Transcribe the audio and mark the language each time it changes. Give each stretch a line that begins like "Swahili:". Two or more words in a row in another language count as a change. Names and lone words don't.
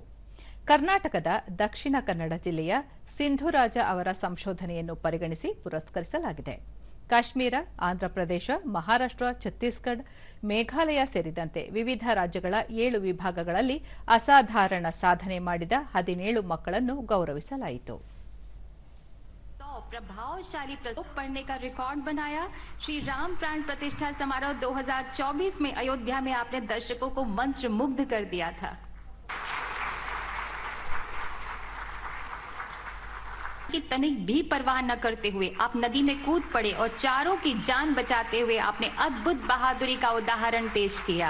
Kannada: ಕರ್ನಾಟಕದ ದಕ್ಷಿಣ ಕನ್ನಡ ಜಿಲ್ಲೆಯ ಸಿಂಧುರಾಜ ಅವರ ಸಂಶೋಧನೆಯನ್ನು ಪರಿಗಣಿಸಿ ಪುರಸ್ಕರಿಸಲಾಗಿದೆ. ಕಾಶ್ಮೀರ, ಆಂಧ್ರಪ್ರದೇಶ, ಮಹಾರಾಷ್ಟ್ರ, ಛತ್ತೀಸ್ಗಢ, ಮೇಘಾಲಯ ಸೇರಿದಂತೆ ವಿವಿಧ ರಾಜ್ಯಗಳ 7 ವಿಭಾಗಗಳಲ್ಲಿ ಅಸಾಧಾರಣ ಸಾಧನೆ ಮಾಡಿದ 17 ಮಕ್ಕಳನ್ನು ಗೌರವಿಸಲಾಯಿತು.
Hindi: प्रभावशाली प्रस्तुत पढ़ने का रिकॉर्ड बनाया। श्री राम प्राण प्रतिष्ठा समारोह 2024 में अयोध्या में आपने दर्शकों को मंत्र मुग्ध कर दिया था। की तनिक भी परवाह न करते हुए आप नदी में कूद पड़े और चारों की जान बचाते हुए आपने अद्भुत बहादुरी का उदाहरण पेश किया।